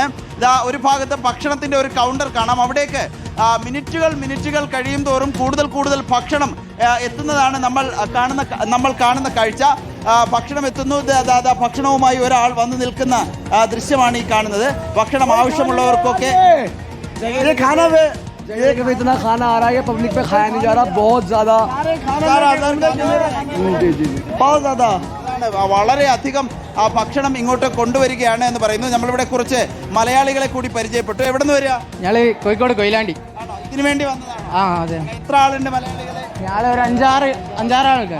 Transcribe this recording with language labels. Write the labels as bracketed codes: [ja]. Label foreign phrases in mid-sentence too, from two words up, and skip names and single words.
[ml] ഇതാ ഒരു ഭാഗത്ത് ഭക്ഷണത്തിന്റെ ഒരു കൗണ്ടർ കാണാം. അവിടേക്ക് മിനിറ്റുകൾ കഴിയും തോറും കൂടുതൽ ഭക്ഷണം എത്തുന്നതാണ് നമ്മൾ കാണുന്ന കാഴ്ച. ഭക്ഷണം എത്തുന്നു. ഭക്ഷണവുമായി ഒരാൾ വന്ന് നിൽക്കുന്ന ദൃശ്യമാണ് ഈ കാണുന്നത്. ഭക്ഷണം ആവശ്യമുള്ളവർക്കൊക്കെ [hi] इतना खाना आ रहा है, पब्लिक पे खाया नहीं जा रहा, बहुत ज्यादा [ml] വളരെ അധികം ഭക്ഷണം ഇങ്ങോട്ട് കൊണ്ടുവരികയാണ് എന്ന് പറയുന്നു. നമ്മളിവിടെ കുറച്ച് മലയാളികളെ കൂടി പരിചയപ്പെട്ടു. എവിടെ നിന്ന് വരിക? ഞങ്ങള് കോഴിക്കോട് കൊയിലാണ്ടി. ഇതിനു വേണ്ടി വന്നതാണ്. അതെ. എത്ര ആളുണ്ട് മലയാളികളെ? ഞങ്ങള് ഒരു അഞ്ചാറ് ആൾക്കാർ